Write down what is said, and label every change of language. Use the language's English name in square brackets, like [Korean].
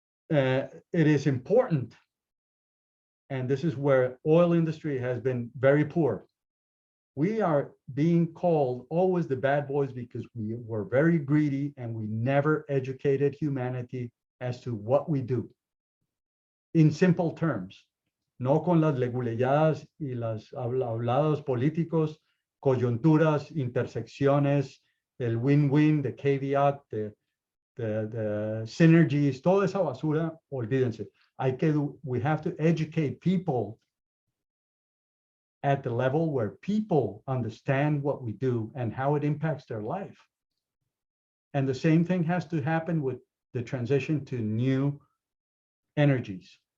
[English] It is important, and this is where oil industry has been very poor. We are being called always the bad boys because we were very greedy and we never educated humanity as to what we do. In simple terms, [Spanish] no con las leguleyadas y las hablados políticos, coyunturas, intersecciones, el win-win, [English] the caveat, the synergies, [Spanish] toda esa basura, olvídense. [English] We have to educate people at the level where people understand what we do and how it impacts their life. And the same thing has to happen with the transition to new energies.